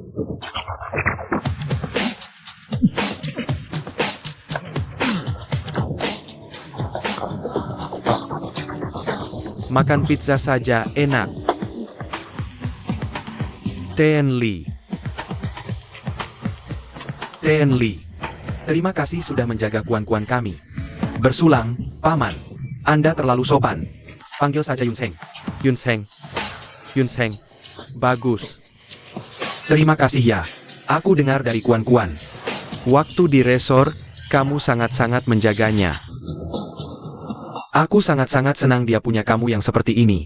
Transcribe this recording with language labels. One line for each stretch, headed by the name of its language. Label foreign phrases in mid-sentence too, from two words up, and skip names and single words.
Indonesian: Makan pizza saja enak. Tenli. Tenli. Terima kasih sudah menjaga kuan-kuan kami. Bersulang, Paman. Anda terlalu sopan. Panggil saja Yun Seng. Yun Seng. Yun Seng. Bagus. Terima kasih ya. Aku dengar dari kuan-kuan. Waktu di resor, kamu sangat-sangat menjaganya. Aku sangat-sangat senang dia punya kamu yang seperti ini.